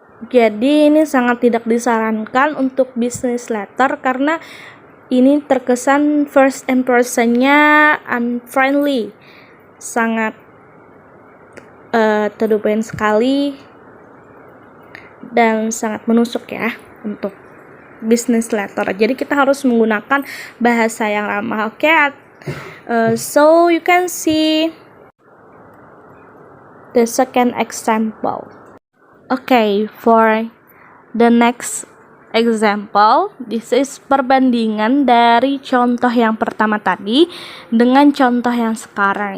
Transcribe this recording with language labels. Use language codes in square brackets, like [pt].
[id] Jadi ini sangat tidak disarankan untuk business letter karena ini terkesan first impression-nya unfriendly, sangat to the point sekali dan sangat menusuk ya untuk business letter. Jadi kita harus menggunakan bahasa yang ramah. [en] Oke, so you can see the second example. Okay, for the next example, this is [id] perbandingan dari contoh yang pertama tadi dengan contoh yang sekarang.